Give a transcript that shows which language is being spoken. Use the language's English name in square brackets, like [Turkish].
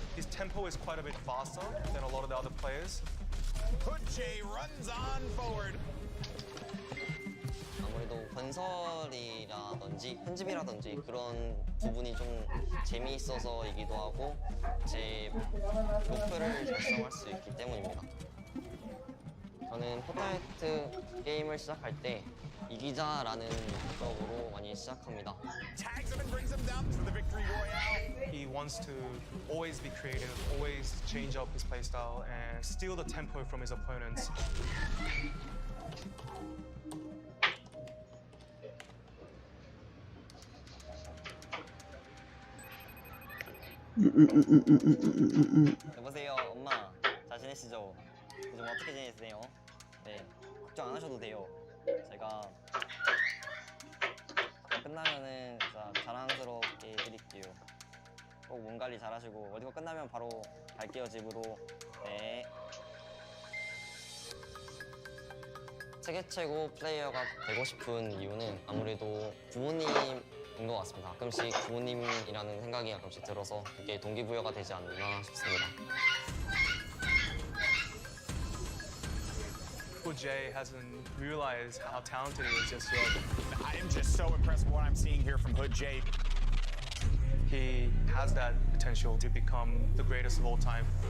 [English] tempo is quite a bit faster than a lot of the other players. Hood J runs on forward. [Korean] 아무래도 건설이라든지 편집이라든지 그런 부분이 좀 재미있어서이기도 하고 제 목표를 달성할 수 있기 때문입니다. 저는 포트나이트 게임을 시작할 때 이기자라는 목적으로 많이 시작합니다. [English] He wants to always be creative, always change up his playstyle and steal the tempo from his opponents. [Korean] 여보세요, 엄마. 잘 지내시죠? 요즘 어떻게 지내세요? 네, 걱정 안 하셔도 돼요. 제가 끝나면은 진짜 자랑스럽게 해드릴게요. 꼭 몸 관리 잘하시고 어디가 끝나면 바로 갈게요, 집으로. 네. 세계 최고 플레이어가 되고 싶은 이유는 아무래도 부모님인 것 같습니다. 가끔씩 부모님이라는 생각이 가끔씩 들어서 그게 동기부여가 되지 않나 싶습니다. [English] Jay hasn't realized how talented he is just yet. I am just so impressed with what I'm seeing here from Hood J. He has that potential to become the greatest of all time.